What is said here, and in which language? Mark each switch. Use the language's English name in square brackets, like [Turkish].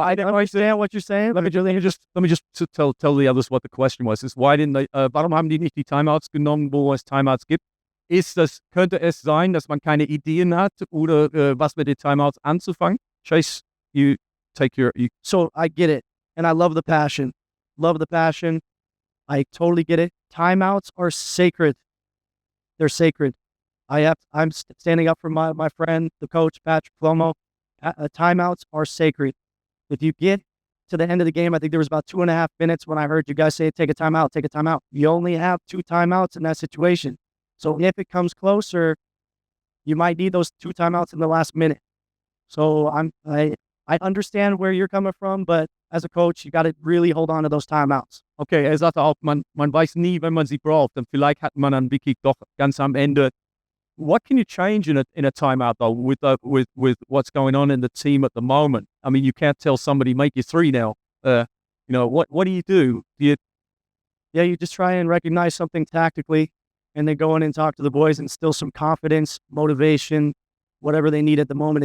[English] I don't understand what you're saying. let me just tell the others what the question was. [German] Ist, warum haben die nicht die Timeouts genommen, wo es Timeouts gibt? Könnte es sein, dass man keine Ideen hat oder was mit den Timeouts anzufangen? [English] Chase, you take your. So I get it, and I love the passion. I totally get it. Timeouts are sacred. They're sacred. I'm standing up for my friend, the coach, Patrick Flomo. Timeouts are sacred. If you get to the end of the game, I think there was about 2.5 minutes when I heard you guys say, take a timeout, take a timeout. You only have 2 timeouts in that situation. So if it comes closer, you might need those 2 timeouts in the last minute. So I understand where you're coming from, but as a coach, you got to really hold on to those timeouts. [German] Okay, er sagte auch, man weiß nie, wenn man sie braucht. Und vielleicht hat man dann wirklich doch ganz am Ende. [English] What can you change in a timeout though with what's going on in the team at the moment? I mean, you can't tell somebody make your 3 now. What do you do? You just try and recognize something tactically, and then go in and talk to the boys and instill some confidence, motivation, whatever they need at the moment.